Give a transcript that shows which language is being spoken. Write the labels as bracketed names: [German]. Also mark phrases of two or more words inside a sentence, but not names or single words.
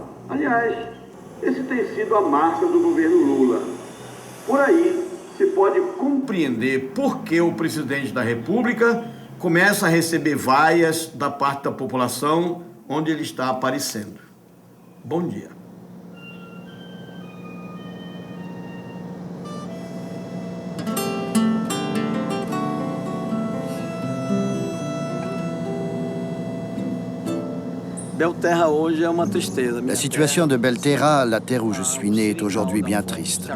[Portuguese] Aliás, esse tem sido a marca do governo Lula. Por aí, se pode compreender por que o presidente da República começa a receber vaias da parte da população onde ele está aparecendo. Bom dia. [French] La situation de Belterra, la terre où je suis né, est aujourd'hui bien triste.